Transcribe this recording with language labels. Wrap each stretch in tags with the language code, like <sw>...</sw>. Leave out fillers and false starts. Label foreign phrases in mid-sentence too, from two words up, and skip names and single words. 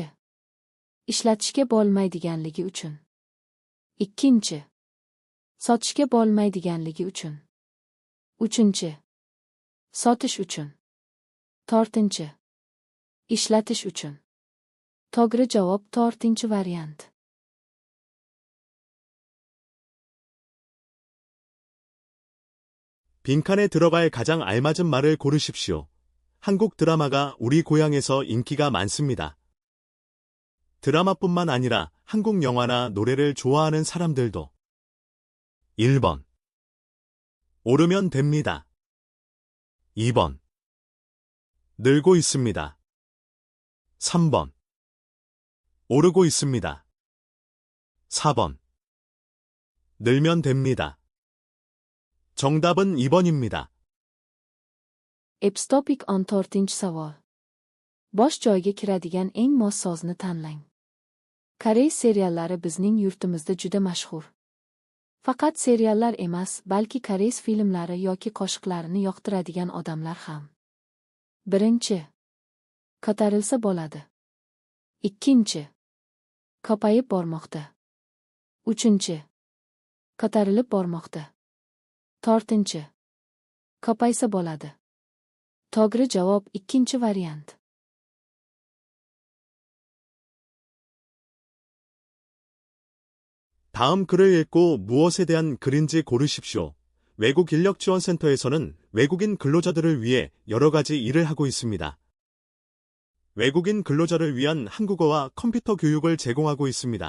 <uz>Ishlatishga bo'lmaydiganligi uchun. Ikkinchi. Sotishga bo'lmaydiganligi uchun. Uchinchi. Sotish uchun. To'rtinchi. Ishlatish uchun. To'g'ri javob to'rtinchi variant.</uz> <ko>빈칸에 들어갈 가장 알맞은 말을 고르십시오. 한국 드라마가 우리 고향에서 인기가 많습니다. 드라마뿐만 아니라 한국 영화나 노래를 좋아하는 사람들도. 1번. 오르면 됩니다. 2번. 늘고 있습니다. 3번. 오르고 있습니다. 4번. 늘면 됩니다. 정답은 2번입니다.</ko> <uz>Epstopik on to'rtinchi savol. Bosh joyga kiradigan eng mos so'zni tanlang. Koreys seriallari bizning yurtimizda juda mashhur. Faqat seriallar emas, balki koreys filmlari yoki qo'shiqlarini yoqtiradigan odamlar ham. Birinchi. Ko'tarilsa bo'ladi. Ikkinchi. Ko'payib bormoqda. Uchinchi. Ko'tarilib bormoqda. To'rtinchi. Ko'paysa bo'ladi. To'g'ri javob ikkinchi variant.</uz> <ko>다음 글을 읽고 무엇에 대한 글인지 고르십시오. 외국 인력 지원 센터에서는 외국인 근로자들을 위해 여러 가지 일을 하고 있습니다. 외국인 근로자를 위한 한국어와 컴퓨터 교육을 제공하고 있습니다.</ko>